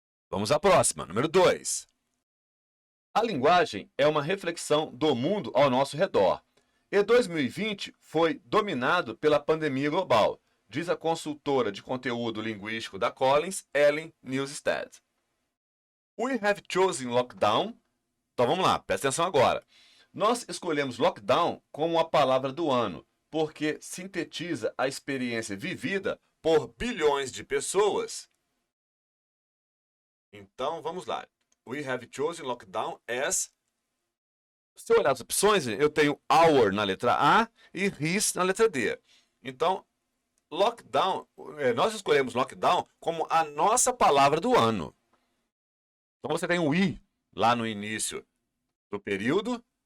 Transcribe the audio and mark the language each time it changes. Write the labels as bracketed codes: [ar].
[pt] Vamos à próxima, número 2. A linguagem é uma reflexão do mundo ao nosso redor. E 2020 foi dominado pela pandemia global, diz a consultora de conteúdo linguístico da Collins, Ellen Newstead. [en] We have chosen lockdown. [pt] Então vamos lá, presta atenção agora. Nós escolhemos lockdown como a palavra do ano, porque sintetiza a experiência vivida por bilhões de pessoas. Então vamos lá. [en] We have chosen lockdown as... [pt] Se eu olhar as opções, eu tenho our na letra A e his na letra D. Então, lockdown, nós escolhemos lockdown como a nossa palavra do ano. Então você tem o i lá no início do período.